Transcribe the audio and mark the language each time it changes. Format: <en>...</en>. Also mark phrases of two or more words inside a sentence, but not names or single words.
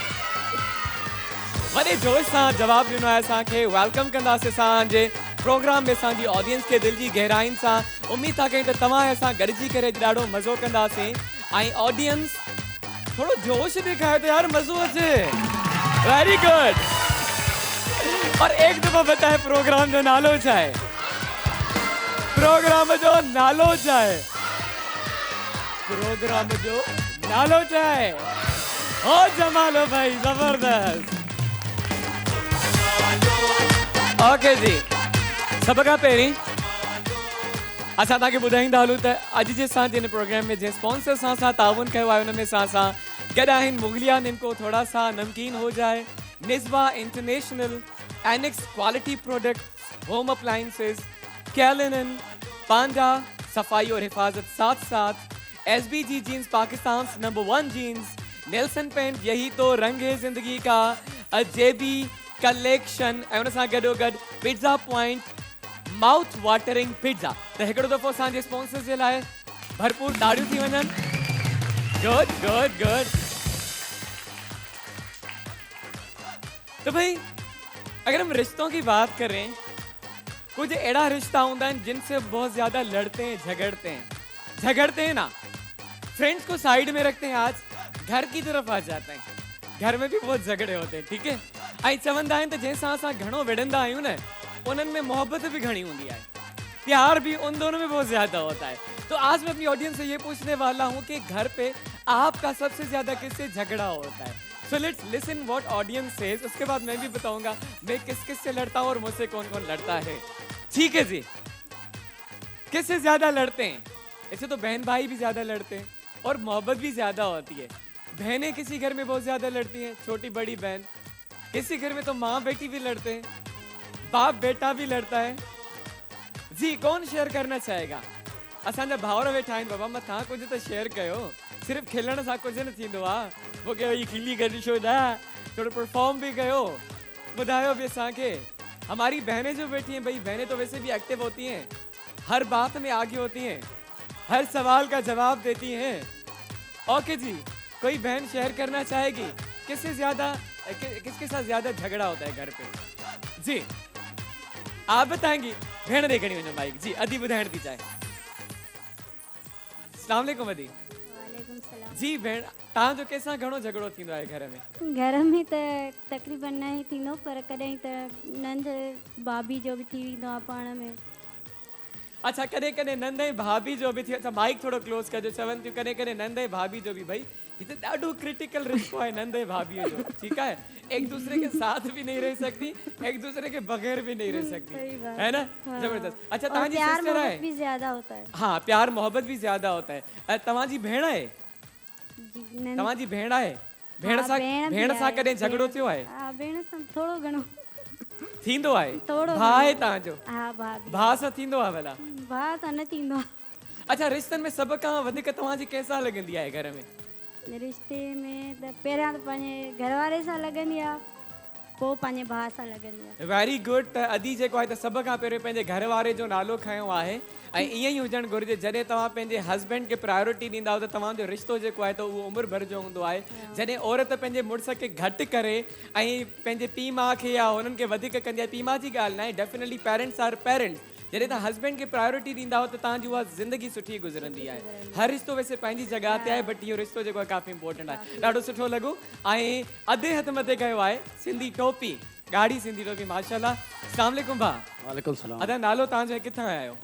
<sd>वॾे जोश सां जवाब ॾिनो आहे असांखे, वेलकम कंदासीं असांजे प्रोग्राम में असांजी ऑडियंस के दिल जी गहराइन सां। उम्मीद था कयूं त तव्हां असां गॾिजी करे ॾाढो मज़ो कंदासीं। ऐं ऑडियंस थोड़ो जोश ॾेखारियो त यार मज़ो अचे।</sd> <en>very good.</en> <ur>اور ایک دفعہ بتائے</ur> <sd>प्रोग्राम जो नालो छा आहे? प्रोग्राम जो नालो छा आहे? प्रोग्राम जो नालो छा आहे? ओ जमालो भाई, जबरदस्त। ओके जी, सब खां पहिरीं असां तव्हांखे ॿुधाईंदा हलूं त अॼु जे असांजे हिन प्रोग्राम में जंहिं स्पॉन्सर सां असां ताउन कयो आहे, हुन में असां गॾु आहिनि मुगलिया निमको</sd> <ur>تھوڑا سا نمکین ہو جائے,</ur> <sd>निस्बा इंटरनेशनल, एनेक्स</sd> <en>quality product, home appliances,</en> <sd>कैलिनन, पांडा</sd> <ur>صفائی اور حفاظت,</ur> <sd>साथ साथ SBG जीन्स, पाकिस्तान नंबर 1 जीन्स, नेल्सन पेंट,</sd> <ur>یہی تو رنگ ہے زندگی کا,</ur> <sd>JB कलेक्शन, ऐं उन सां गॾोगॾु पिज़्ज़ा पॉइंट,</sd> <en>mouth watering pizza.</en> <sd>त हिकिड़ो दफ़ो असांजे स्पॉन्सर्स जे लाइ भरपूर ताड़ियूं थी वञनि।</sd> <en>good good good.</en> <ur>تو بھائی اگر ہم رشتوں کی بات کریں، کچھ ایسا رشتہ ہوتا ہے جن سے بہت زیادہ لڑتے ہیں، جھگڑتے ہیں نا، فرینڈز کو سائیڈ میں رکھتے ہیں، آج گھر کی طرف آ جاتے ہیں. گھر میں بھی بہت جھگڑے ہوتے ہیں، ٹھیک ہے.</ur> <sd>आई चवंदा आहिनि त जैसा असां घणो विढ़ंदा आहियूं न,</sd> <ur>ان میں محبت بھی گھنی ہوتی ہے، پیار بھی ان دونوں میں بہت زیادہ ہوتا ہے. تو آج میں اپنی آڈینس سے یہ پوچھنے والا ہوں کہ گھر پہ آپ کا سب سے زیادہ کس سے جھگڑا ہوتا ہے?</ur> <en>So let's listen what audience says।</en> <ur>اس کے بعد میں بھی بتاؤں گا میں کس سے لڑتا ہوں اور مجھ سے کون کون لڑتا ہے. ٹھیک ہے جی، کس سے زیادہ لڑتے ہیں? ایسے تو بہن بھائی بھی زیادہ لڑتے ہیں اور محبت بھی زیادہ ہوتی ہے. بہنیں کسی گھر میں بہت زیادہ لڑتی ہیں، چھوٹی بڑی بہن. کسی گھر میں تو ماں بیٹی بھی لڑتے ہیں، باپ بیٹا بھی لڑتا ہے. جی کون شیئر کرنا چاہے گا?</ur> <sd>असांजा भावर वेठा आहिनि बाबा, मां तव्हां</sd> <ur>کچھ تو</ur> <sd>शेयर कयो। सिर्फ खिलण सां कुछ न थींदो आहे। वो के वही खिली गॾु छो न, थोड़ो परफॉर्म भी कयो, ॿुधायो भी असांखे।</sd> <ur>ہماری بہنیں جو بیٹھی ہیں، بھائی بہنیں تو ویسے بھی ایکٹو ہوتی ہیں، ہر بات میں آگے ہوتی ہیں، ہر سوال کا جواب دیتی ہیں. اوکے جی، کوئی بہن شیئر کرنا چاہے گی کس سے زیادہ، کس کے ساتھ زیادہ جھگڑا ہوتا ہے گھر پہ? جی آپ بتائیں گی.</ur> <sd>भेण देखनी वञो माइक जी, अदी ॿुधाइण थी चाहे। अस्सलाम वालेकुम अदी। वालेकुम सलाम। जी भेण, तव्हांजो कंहिंसां घणो झगड़ो थींदो आहे घर में? घर में त तकरीबन न ई थींदो, पर कॾहिं त नंढ भाभी जो बि थी वेंदो आहे पाण में। अच्छा, कॾहिं कॾहिं नंढ ऐं भाभी जो बि थी। अच्छा माइक थोड़ो क्लोज कजो। चवनि थियूं कॾहिं कॾहिं नंढ ऐं भाभी जो भी। भाई ये तो ॾाढो क्रिटिकल रिश्तो है नंढ ऐं भाभीअ जो,</sd> <ur>ٹھیک ہے. ایک دوسرے کے ساتھ بھی نہیں رہ سکتی، ایک دوسرے کے بغیر بھی نہیں رہ سکتی، ہے نا? हाँ।</ur> <sd>जबरदस्त। अच्छा तव्हांजी</sd> <ur>प्यार सिस्टर मोहब्बत है? بھی زیادہ ہوتا ہے. ہاں پیار محبت بھی زیادہ ہوتا ہے.</ur> <sd>तव्हांजी भेण आहे? जी, नंढ- तव्हांजी भेण आहे? भेण हाँ, सां भेण भेण भी सां आहे, कॾहिं झगड़ो भेण- थियो आहे? हा, भेण सां थोड़ो घणो थींदो आहे? थोड़ो भाउ आहे घणो। तव्हांजो? हा भाभी। भाउ सां थींदो आहे भला? भाउ सां न थींदो आहे। अच्छा रिश्तनि में सभ खां वधीक तव्हांजी कंहिंसां लॻंदी आहे घर में? रिश्ते में त पहिरियां त पंहिंजे घर वारे सां लॻंदी आहे, पोइ पंहिंजे भाउ सां लॻंदी आहे।</sd> <en>Very good.</en> <sd>त अदी जेको आहे त सभ खां पहिरियों पंहिंजे घर वारे जो नालो खयो आहे, ऐं ईअं ई हुजणु घुरिजे। जॾहिं तव्हां पंहिंजे हस्बैंड खे प्रायोरिटी ॾींदा हो त तव्हांजो रिश्तो जेको आहे त उहो उमिरि भर जो हूंदो आहे। जॾहिं औरत पंहिंजे मुड़ुस खे घटि करे ऐं पंहिंजे पीउ माउ खे या हुननि खे वधीक कंदी आहे, पीउ माउ जी ॻाल्हि न आहे,</sd> <en>Definitely parents are parents.</en> <sd>जॾहिं तव्हां हस्बैंड खे प्रायोरिटी ॾींदा हो त तव्हांजी उहा ज़िंदगी सुठी गुज़रंदी आहे। हर रिश्तो वैसे पंहिंजी जॻह ते आहे, बट इहो रिश्तो जेको आहे काफ़ी इंपॉर्टेंट आहे। ॾाढो सुठो लॻो। ऐं अधे हथ मथे कयो आहे सिंधी टोपी, ॻाढ़ी सिंधी टोपी, माशाल्लाह। अस्सलाम वालेकुम भाउ। वालेकुम सलाम। अदा नालो तव्हांजो, किथां आया आहियो?</sd>